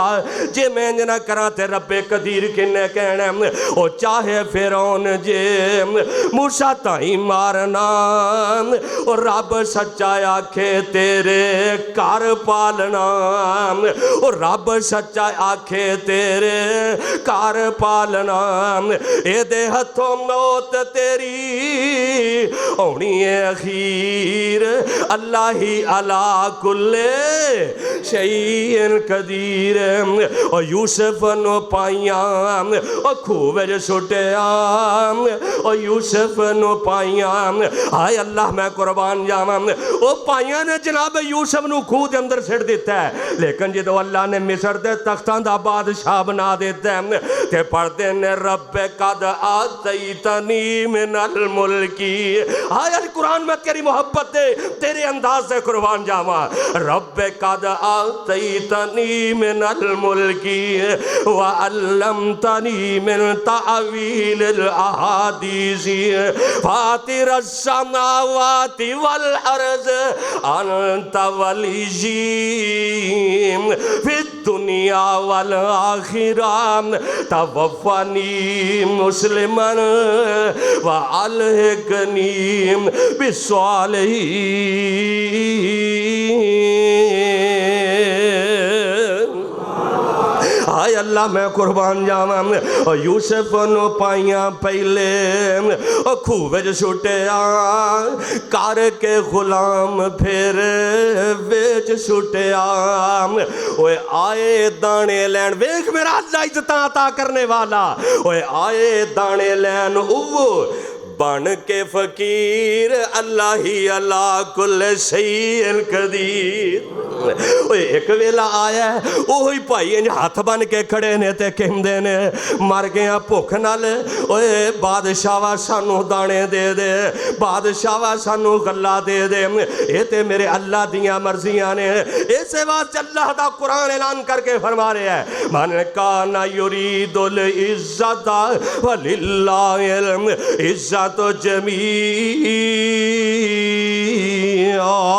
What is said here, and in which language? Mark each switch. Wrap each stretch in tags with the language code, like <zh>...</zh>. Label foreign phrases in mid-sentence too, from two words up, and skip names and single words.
<pa>جے میں اِنج نہ کراں تے ربِ قدیر کنے کہنا، او چاہے فرعون جے موسیٰ تائیں مارنا، او رب سچا آکھے تیرے گھر پالنا، او رب سچا آکھے تیرے گھر پالنا. ایدے ہتھوں موت تیری ہونی ہے اخیر، اللہ ہی</pa> <ar>على كل شيء قدير.</ar> <pa>او یوسف نوں پائیاں او کھوہ وچ سٹیا، او یوسف نوں پائیاں، ہائے اللہ میں قربان جاواں، او پائیاں نے جناب یوسف نوں کھوہ دے اندر سٹ دتا ہے. لیکن جو اللہ نے مصر دے تختاں دا بادشاہ بنا دتا ہے تے پڑھدے نے</pa> <ar>رب قد آتيتني من الملك.</ar> <pa>ہائے القرآن میں تیری محبت دے تیرے انداز سے قربان جاواں.</pa> <ar>رب قد آتيتني من الملك وعلمتني من تأويل الأحاديث فاطر السماوات والأرض أنت وليي في الدنيا والآخرة توفني مسلما وألحقني بالصالحين.</ar> <pa>ہائے اللہ میں قربان جاواں. او یوسف نوں پائیاں پہلے او کھوہ وچ سٹیا، کر کے غلام فیر وچ سٹیا. اوئے آئے دانے لین، ویکھ میرا اللہ عزتاں عطا کرن والا. اوئے آئے دانے لین اوہو بن کے فقیر، اللہ ہی اللہ</pa> <ar>كل شيء قدير.</ar> <pa>اوئے اک ویلا آیا اوہی بھائی اِنج ہتھ بنھ کے کھڑے نے تے کہندے نے مر گیا بھکھ نال، اوئے بادشاہ سانوں دانے دے دے، بادشاہ سانوں غلہ دے دے. یہ تے میرے اللہ دیاں مرضیاں نے۔ اسے واسطے اللہ دا قرآن اعلان کر کے فرما رہا ہے,</pa> <ar>من كان يريد العزة ولله العزة جميعا.</ar>